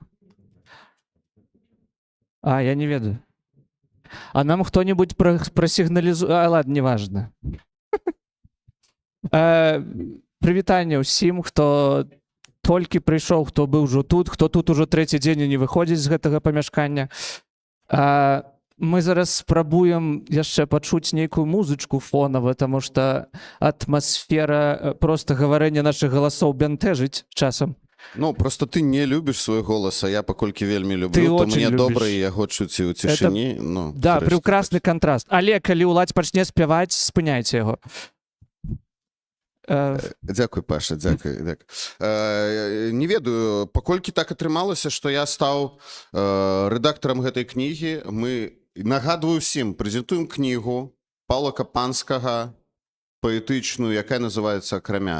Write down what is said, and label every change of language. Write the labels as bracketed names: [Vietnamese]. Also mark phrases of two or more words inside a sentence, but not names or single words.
[Belarusian] А, я не ведаю. [Russian] А нам кто-нибудь просигнализует? А, ладно, неважно. [Belarusian] Прывітанне ўсім, хто толькі прыйшоў, хто быў ужо тут, хто тут ужо трэці дзень і не выходзіць з гэтага памяшкання. Мы зараз спрабуем яшчэ пачуць нейкую музычку фонава, таму што атмасфера проста гаварэння нашых галасоў бянтэжыць часам. Ну, просто ты не любіш свой голас, а я паколькі вельмі люблю, Ты то [Russian] очень мне [Belarusian] любіш. добра і яго чуць і ў цішыні. Ну, [Russian] Да, [Belarusian] зрэшты. прекрасны кантраст. Але калі Уладзь пачне спяваць, спыняйце яго. Дзякуй, Паша, дзякуй. Не ведаю, паколькі так атрымалася, што я стаў рэдактарам гэтай кнігі, мы, нагадваю ўсім, прэзентуем кнігу Паўла Капанскага, паэтычную, якая называецца «Акрамя».